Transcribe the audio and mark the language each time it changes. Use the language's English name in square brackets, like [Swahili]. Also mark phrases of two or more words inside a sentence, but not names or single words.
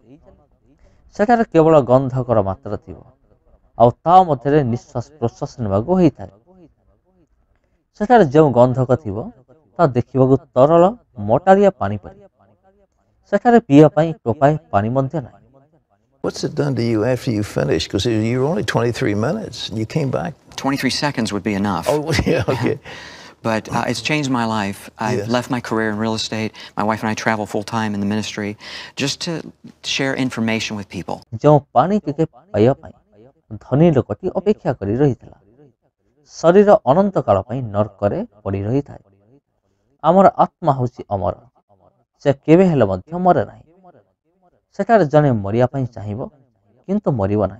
[Odia] ସେଠାରେ କେବଳ ଗନ୍ଧକର ମାତ୍ରା ଥିବ ଆଉ ତା ମଧ୍ୟରେ ନିଶ୍ୱାସ ପ୍ରଶ୍ୱାସ ନେବାକୁ ହେଇଥାଏ। ସେଠାରେ ଯେଉଁ ଗନ୍ଧକ ଥିବ ତା ଦେଖିବାକୁ ତରଳ ମଟାଳିଆ ପାଣି ପରି। ସେଠାରେ ପିଇବା ପାଇଁ ଟୋପାଏ ପାଣି ମଧ୍ୟ ନାହିଁ। [English] What's it done to you after you finished? Because you were only 23 minutes and you came back. 23 seconds would be enough. Oh, yeah, okay. But it's changed my life. I've Yes. left my career in real estate. My wife and I travel full time in the ministry just to share information with people. [Odia] ଯେଉଁ ପାଣି ଟିକେ ପାଇବା ପାଇଁ ଧନୀ ଲୋକଟି ଅପେକ୍ଷା କରି ରହିଥିଲା, ଶରୀର ଅନନ୍ତ କାଳ ପାଇଁ ନର୍କରେ ପଡ଼ି ରହିଥାଏ। ଆମର ଆତ୍ମା ହେଉଛି ଅମର, ସେ କେବେ ହେଲେ ମଧ୍ୟ ମରେ ନାହିଁ। ସେଠାରେ ଜଣେ ମରିବା ପାଇଁ ଚାହିଁବ କିନ୍ତୁ ମରିବ ନାହିଁ।